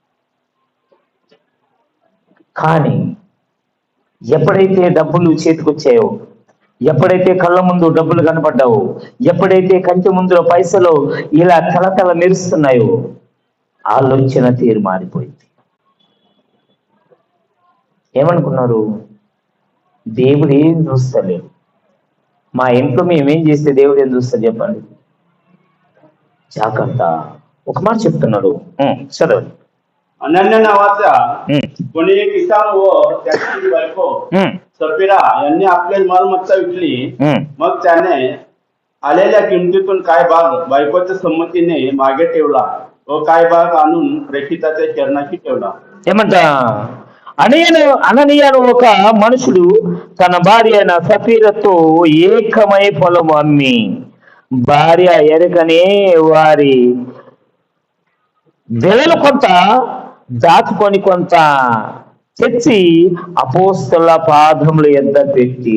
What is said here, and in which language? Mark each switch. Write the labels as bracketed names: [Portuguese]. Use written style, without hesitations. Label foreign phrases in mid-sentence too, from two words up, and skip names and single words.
[Telugu] కానీ ఎప్పుడైతే డబ్బులు చేతికొచ్చాయో, ఎప్పుడైతే కళ్ళ ముందు డబ్బులు కనపడ్డావో, ఎప్పుడైతే కంటి ముందులో పైసలు ఇలా తలతల మెరుస్తున్నాయో, ఆలోచన తీరు మారిపోయింది. ఏమనుకున్నారు? దేవుడు ఏం చూస్తలేడు, మా ఇంట్లో మేమేం చేస్తే దేవుడు ఏం చూస్తాడు చెప్పండి. జాగ్రత్త. ఒక మాట చెప్తున్నాడు, చదవండి. [Marathi] अनन्य नावाचा कोणी एक किसान व त्याची बायको सफिरा यांनी आपली मालमत्ता विकली. मग त्याने आलेल्या किमतीतून काय भाग बायकोच्या संमतीने मागे ठेवला व काय भाग आणून प्रेषिताच्या चरणाशी ठेवला. [Telugu] ఏమంట? అననీయ ఒక మనుషుడు తన భార్య అయిన సఫీరతో ఏకమై పొలము అమ్మి భార్య ఎరకనే వారి వెలలు కొంత దాచుకొని కొంత తెచ్చి అపోస్తల పాదముల యొద్ద పెట్టేది.